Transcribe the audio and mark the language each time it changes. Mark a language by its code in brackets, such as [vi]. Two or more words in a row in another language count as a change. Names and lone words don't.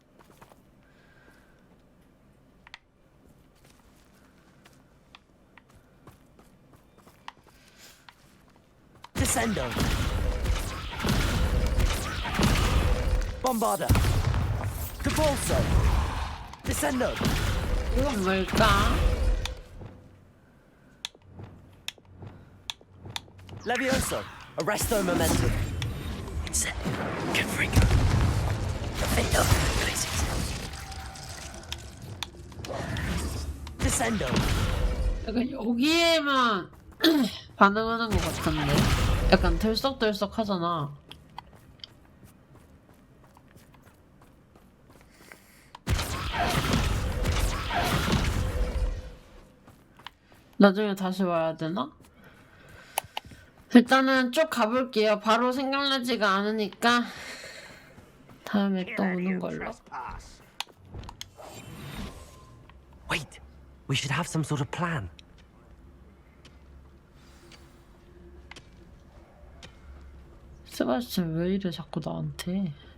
[la] Descendo! Bombarder! Depulso! Descendo! [ko] 이건 뭘까? [la] Levioso! Arresto momentum! Incendio! Confringo! Defendo! Glacius! Descendo! [ko] 약간 여기에만 반응하는 것 같은데. 약간 들썩들썩 하잖아. 나중에 다시 와야 되나? 일단은 쭉 가볼게요. 바로 생각나지가 않으니까 다음에 또 오는 걸로. [en] Wait! We should have some sort of plan. [ko] 세바스찬 왜 이래 자꾸 나한테.